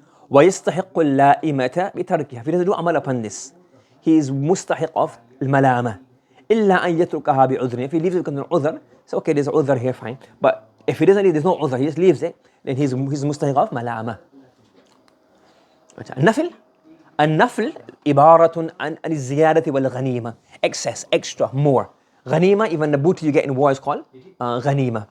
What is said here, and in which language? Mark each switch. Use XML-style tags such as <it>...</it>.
<ar>ويستحق اللائمة بتركها.</ar> <en>If he doesn't do amal upon this, he is mustahiq of الملامة.</en> <ar>إلا أن يتركها بعذر.</ar> <en>If he leaves it because of udhr, so okay, there's udhr here, fine. But if he doesn't leave, there's no udhr, he just leaves it, then he's mustahiq of ملامة.</en> <ar>النفل عبارة عن الزيادة والغنيمة.</ar> <en>Excess, extra, more. غنيمة, even the booty you get in war is called غنيمة.</en>